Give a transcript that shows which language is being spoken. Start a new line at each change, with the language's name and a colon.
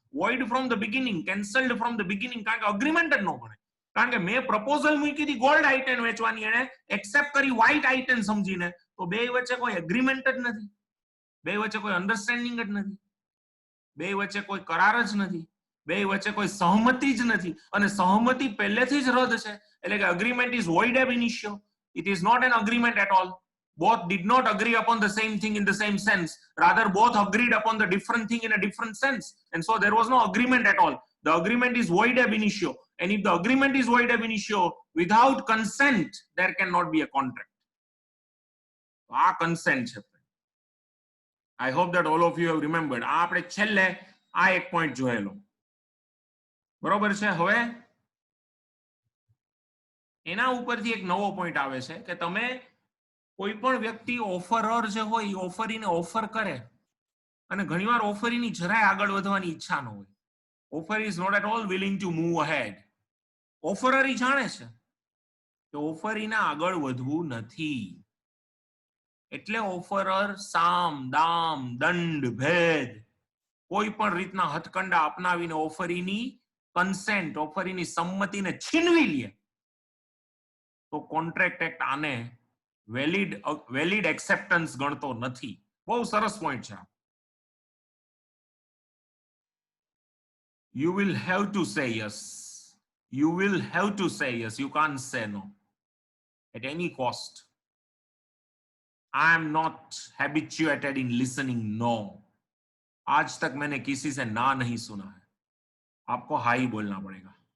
English: Void from the beginning, cancelled from the beginning.
Gujarati: કારણ કે agreement જ ન બને. કારણ કે મેં પ્રપોઝલ મૂકી હતી ગોલ્ડ i10 વેચવાની, એને એક્સેપ્ટ કરી વ્હાઈટ i10 સમજીને, તો બે વચ્ચે કોઈ એગ્રીમેન્ટ જ નથી, બે વચ્ચે કોઈ અન્ડરસ્ટેન્ડિંગ જ નથી, બે વચ્ચે કોઈ કરાર જ નથી, બે વચ્ચે કોઈ સહમતિ જ નથી. અને સહમતિ પહેલેથી જ રદ છે. એટલે કે
English: agreement is void ab initio. It is not an agreement at all. Both did not agree upon the same thing in the same sense. Rather, both agreed upon the different thing in a different sense. And so there was no agreement at all. The agreement is void ab initio. And if the agreement is void ab initio, without consent, there cannot be a contract.
Gujarati: આ consent છે.
English: I hope that all of you have remembered.
Gujarati: આ આપણે છેલ્લે આ એક point જોયેલો. બરોબર છે? હવે એના ઉપરથી એક નવો પોઈન્ટ આવે છે કે તમે કોઈ પણ વ્યક્તિ ઓફરર જે હોય એ ઓફરીને ઓફર કરે અને ઘણીવાર ઓફરીની જરાય આગળ વધવાની ઈચ્છા ન હોય.
English: Offer is not at all willing to move ahead.
Gujarati: ઓફરર ઈ જાણે છે કે ઓફરીને આગળ વધવું નથી, એટલે ઓફરર સામ દામ દંડ ભેદ કોઈ પણ રીતના હથકંડા અપનાવીને ઓફરીની કન્સેન્ટ, ઓફરીની સંમતિને છીનવી લે, તો કોન્ટ્રાક્ટ એક્ટ આને વેલિડ એક્સેપ્ટન્સ ગણતો નથી. બહુ સરસ પોઈન્ટ છે.
English: You will have to say yes. You will have to say yes. You can't say no at any cost. I am not habituated in listening no.
Hindi: आज तक मैंने किसी से ना नहीं सुना है. आपको हाँ ही बोलना पड़ेगा.